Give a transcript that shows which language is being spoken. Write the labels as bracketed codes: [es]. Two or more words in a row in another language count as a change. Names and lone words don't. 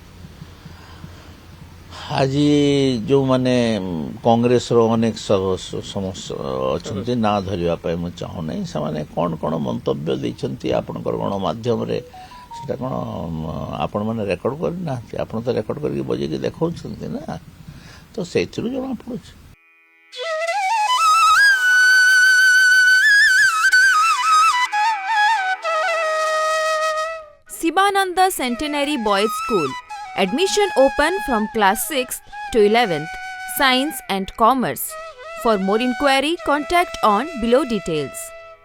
[or] ଆଜି ଯେଉଁମାନେ କଂଗ୍ରେସର ଅନେକ ଅଛନ୍ତି, ନାଁ ଧରିବା ପାଇଁ ମୁଁ ଚାହୁଁନାହିଁ, ସେମାନେ କ'ଣ ମନ୍ତବ୍ୟ ଦେଇଛନ୍ତି ଆପଣଙ୍କର ଗଣମାଧ୍ୟମରେ, ସେଟା କ'ଣ ଆପଣମାନେ ରେକର୍ଡ କରିନାହାନ୍ତି? ଆପଣ ତ ରେକର୍ଡ କରିକି ବଜେଇକି ଦେଖାଉଛନ୍ତି ନା, ତ ସେଇଥିରୁ ଜଣାପଡ଼ୁଛି। [en] Sibananda Centenary Boys School. Admission open from class 6th to 11th. Science and Commerce. For more inquiry, contact on below details.